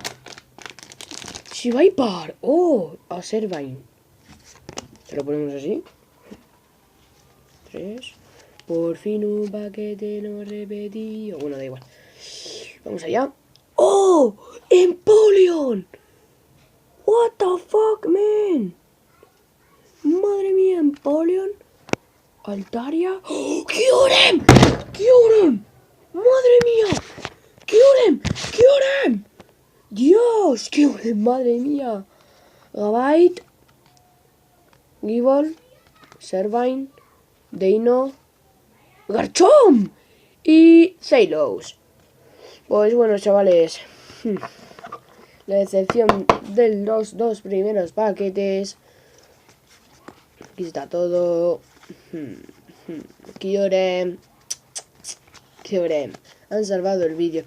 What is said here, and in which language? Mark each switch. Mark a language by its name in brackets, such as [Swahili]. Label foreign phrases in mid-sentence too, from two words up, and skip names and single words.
[Spanish] Shivapar. Oh, a Servine. Se lo ponemos así. 3. Por fin un paquete no repetido. Bueno, da igual. Vamos allá. ¡Oh! ¡Empoleon! [English] What the fuck, man. [Spanish] Madre mía, Empoleon. Altaria. ¡Oh! ¡Kyurem! ¡Kyurem! ¡Madre mía! ¡Kyurem! ¡Kyurem! ¡Dios! ¡Kyurem! ¡Madre mía! Gabite. Gibbon. Servine, Deino, Garchomp y Zeilos. Pues bueno, chavales, la decepción de los dos primeros paquetes. Aquí está todo. Kyurem. Han salvado el vídeo.